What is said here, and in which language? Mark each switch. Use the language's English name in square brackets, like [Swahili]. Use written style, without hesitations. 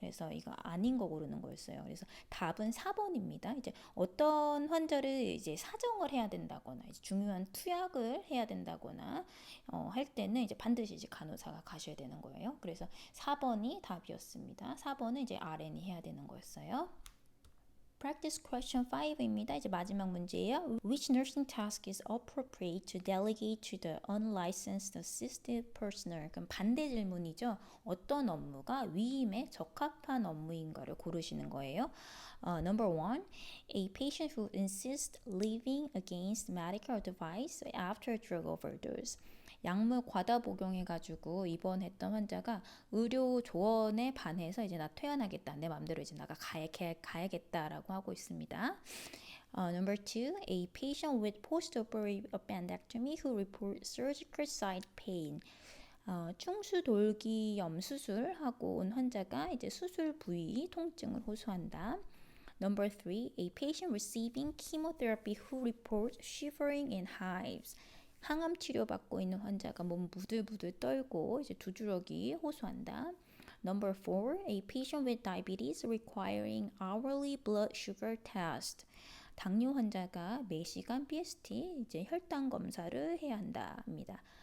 [Korean] 그래서 이거 아닌 거 고르는 거였어요. 그래서 답은 4번입니다. 이제 어떤 환자를 이제 사정을 해야 된다거나 이제 중요한 투약을 해야 된다거나 할 때는 이제 반드시 이제 간호사가 가셔야 되는 거예요. 그래서 4번이 답이었습니다. 4번은 이제 RN이 해야 되는 거였어요. [English] Practice question 5입니다. [Korean] 이제 마지막 문제예요. [English] Which nursing task is appropriate to delegate to the unlicensed assistive personnel? [Korean] 그럼 반대 질문이죠. 어떤 업무가 위임에 적합한 업무인가를 고르시는 거예요. [English] Number 1. A patient who insists leaving against medical advice after drug overdose. [Korean] 약물 과다 복용해가지고 입원했던 환자가 의료 조언에 반해서 이제 나 퇴원하겠다, 내 맘대로 이제 나가 가야겠다라고 하고 있습니다. [English] Number 2, a patient with post-operative appendectomy who reports surgical site pain. [Korean] 충수돌기염 수술하고 온 환자가 이제 수술 부위 통증을 호소한다. [English] Number 3, a patient receiving chemotherapy who reports shivering and hives. [Korean] 항암 치료 받고 있는 환자가 몸 부들부들 떨고 이제 두드러기 호소한다. [English] Number 4, a patient with diabetes requiring hourly blood sugar test. [Korean] 당뇨 환자가 매시간 BST 이제 혈당 검사를 해야 한다입니다.